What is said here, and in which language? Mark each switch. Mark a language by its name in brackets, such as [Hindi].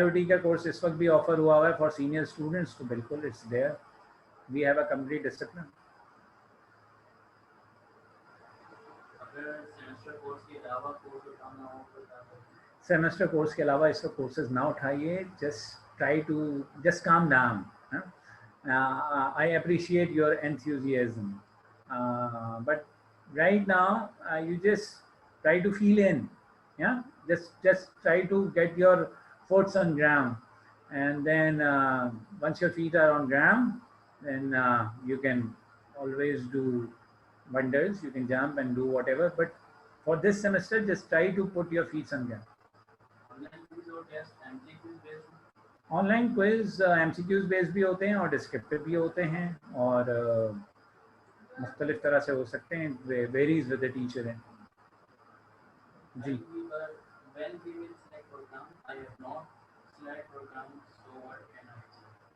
[Hindi] IoT का course इस वक्त भी ऑफर हुआ हुआ है [English] for senior students, [Hindi] तो बिल्कुल [English] It's there, we have a complete discipline. [Hindi] अगर सेमेस्टर कोर्स के अलावा कोर्स उठाना हो तो क्या करें? सेमेस्टर कोर्स के अलावा इसका कोर्सेज ना उठाइए, [English] Just try to just calm down. I appreciate your enthusiasm, but right now you just try to feel in, yeah, just try to get your foot on ground, and then once your feet are on ground, then you can always do wonders, you can jump and do whatever, but for this semester just try to put your feet on ground. [Hindi] Online quiz और test MCQ based. Online quiz MCQs based भी होते हैं और descriptive भी होते हैं, और मुख्तलिफ तरह से हो सकते हैं, [English] varies with the teacher [Hindi] है जी। [English] When we will select program, I have not select program, so what can I say?